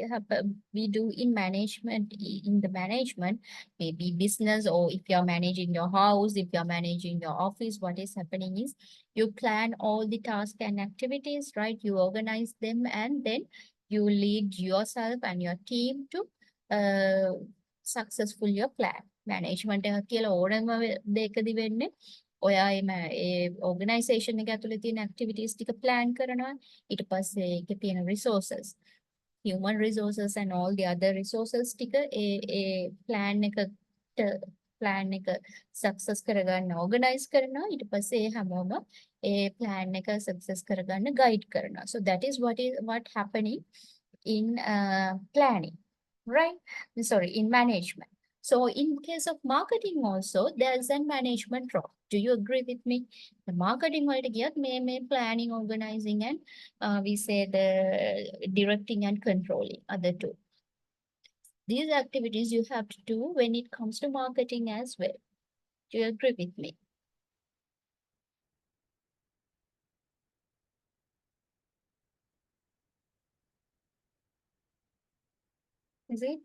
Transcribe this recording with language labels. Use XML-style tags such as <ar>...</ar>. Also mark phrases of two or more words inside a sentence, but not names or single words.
<en>have, we do in management, in the management, maybe business, or if you're managing your house, if you're managing your office, what is happening is you plan all the tasks and activities, right? You organize them, and then you lead yourself and your team to successful your plan.</en> <si>Management එක කියලා ඕනම දෙයකදී වෙන්නේ ඔයා ඒ organization එක ඇතුලේ තියෙන activities ටික plan කරනවා. ඊට පස්සේ ඒකේ තියෙන</si> <en>resources, human resources and all the other resources</en> <si>ටික plan එක success කරගන්න organize කරනවා. ඊට පස්සේ ඒ හැමෝම ඒ plan එක success කරගන්න guide කරනවා.</si> <en>So that is what happening in planning, right? Sorry, in management. So in case of marketing also, there's a management role. Do you agree with me? The marketing</en> <si>වලට ගියත් මේ</si> <en>planning, organizing and we say the directing and controlling are the two. These activities you have to do when it comes to marketing as well. Do you agree with me? Is it?</en>